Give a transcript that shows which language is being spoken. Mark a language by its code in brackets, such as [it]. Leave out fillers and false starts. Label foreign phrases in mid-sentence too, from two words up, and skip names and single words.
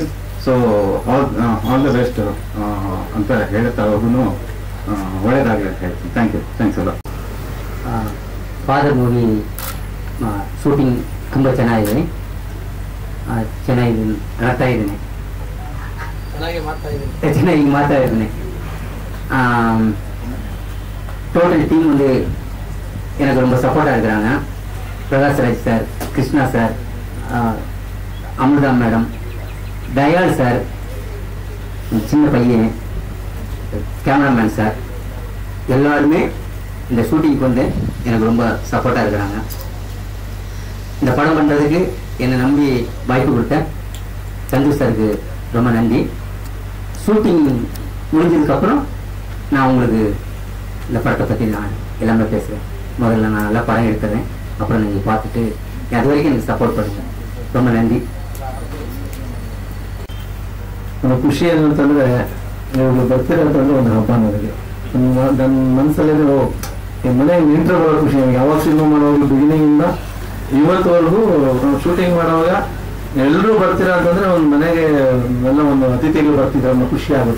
[en] so all the best [kn] ಅಂತ ಹೇಳ್ತಾ ಅವ್ರಿಗೂ ಒಳ್ಳೇದಾಗ್ಲಿ ಅಂತ ಹೇಳ್ತೀನಿ. ಥ್ಯಾಂಕ್ಸ್ ಅಲ್ಲ. [en] Father movie shooting [kn] ತುಂಬ ಚೆನ್ನಾಗಿದೆ, ಚೆನ್ನಾಗಿ ಆಡ್ತಾ ಇದ್ದೀನಿ, ಚೆನ್ನಾಗಿ ಮಾಡ್ತಾ ಇದ್ದೀನಿ. [en] total team [ta] வந்து எனக்கு ரொம்ப சப்போர்ட்டாக இருக்கிறாங்க. பிரகாஷ்ராஜ் சார், கிருஷ்ணா சார், அமிர்தா மேடம், தயாள் சார், சின்ன பையன், கேமராமேன் சார், எல்லாருமே இந்த ஷூட்டிங்க்கு வந்து எனக்கு ரொம்ப சப்போர்ட்டாக இருக்கிறாங்க. இந்த படம் பண்ணுறதுக்கு என்னை நம்பி வாய்ப்பு கொடுத்த சந்து சாருக்கு ரொம்ப நன்றி. ஷூட்டிங் முடிஞ்சதுக்கப்புறம் நான் உங்களுக்கு இந்த படத்தை பற்றி நான் எல்லாமே பேசுகிறேன். முதல்ல நான் நல்லா படம் எடுத்துறேன், அப்புறம் நீங்கள் பார்த்துட்டு அது வரைக்கும் எனக்கு சப்போர்ட் பண்ணுங்கள். ரொம்ப நன்றி. [kn] ನನಗೆ ಖುಷಿ ಏನಂತಂದರೆ, ನೀವು ಬರ್ತಿರೋಂತಂದ್ರೆ ಒಂದು ಹಬ್ಬ ನನಗೆ. ನನ್ನ ಮನಸ್ಸಲ್ಲಿ ಮನೆಗೆ ನಿಂತರೆ ಬರೋ ಖುಷಿ ನನಗೆ. ಯಾವಾಗ ಸಿನಿಮಾ ಮಾಡೋವಾಗ ಬಿಗಿನಿಂಗಿಂದ ಇವತ್ತುವರೆಗೂ ಶೂಟಿಂಗ್ ಮಾಡುವಾಗ ಎಲ್ಲರೂ ಬರ್ತೀರಾ ಅಂತಂದರೆ ಒಂದು ಮನೆಗೆ ಎಲ್ಲ ಒಂದು ಅತಿಥಿಗಳು ಬರ್ತಿದ್ರು, ಅನ್ನೋ ಖುಷಿ ಆಗುತ್ತೆ.